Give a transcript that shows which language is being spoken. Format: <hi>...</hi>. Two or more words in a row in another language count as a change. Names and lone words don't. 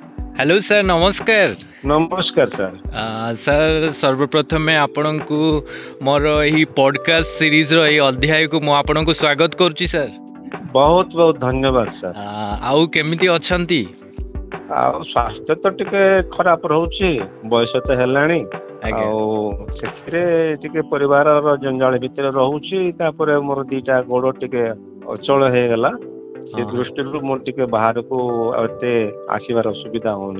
<or>ହେଲୋ ସାର୍ ନମସ୍କାର। ନମସ୍କାର ସାର୍। ସାର୍ ସର୍ବପ୍ରଥମେ आपणଙ୍କୁ ମୋର ଏହି ପଡକାଷ୍ଟ ସିରିଜର ଏହି ଅଧ୍ୟାୟକୁ ମୁଁ ଆପଣଙ୍କୁ ସ୍ୱାଗତ କରୁଛି ସାର୍। ବହୁତ ବହୁତ ଧନ୍ୟବାଦ ସାର୍। ଆଉ କେମିତି ଅଛନ୍ତି? ଆଉ ସ୍ୱାସ୍ଥ୍ୟ ତ ଟିକେ ଖରାପ ରହୁଛି, ବୟସ ତ ହେଲାଣି। ଆଜ୍ଞା ଆଉ ସେଥିରେ ଟିକେ ପରିବାରର ଜଞ୍ଜାଳ ଭିତରେ ରହୁଛି। ତାପରେ ମୋର ଦିଟା ଗୋଡ ଟିକେ ଅଚଳ ହେଇଗଲା। ସେ ହଁ ଦୃଷ୍ଟିରୁ ମୁଁ ଟିକେ ବାହାରକୁ ଏତେ ଆସିବାର ସୁବିଧା ହଉନି।</or>